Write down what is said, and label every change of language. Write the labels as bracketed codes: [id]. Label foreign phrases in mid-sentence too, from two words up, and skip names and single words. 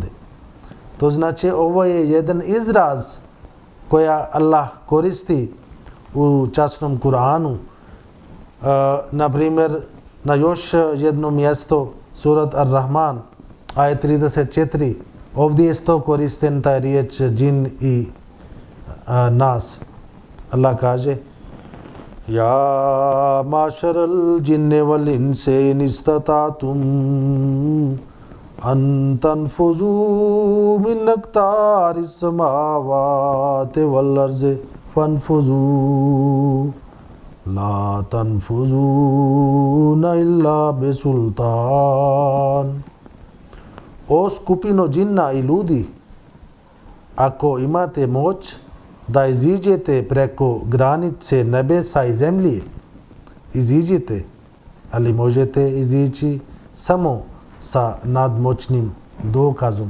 [bs] To znači ovo je jedan izraz koja Allah koristi u časnom Kur'anu Na primjer, na još jedno mjesto, surat Ar-Rahman, ajet 34, ovdje je isto koristen taj riječ džin i nas. [ar] Allah kaže: يا معشر الجن والإنس إن استطعتم أن تنفذوا من أقطار السماوات والأرض فانفذوا لا تنفذون إلا بسلطان. [bs] O skupino džinna i ljudi, ako imate moć da iziđete preko granice nebesa i zemlje, iziđite, ali možete izići samo sa nadmoćnim dokazom.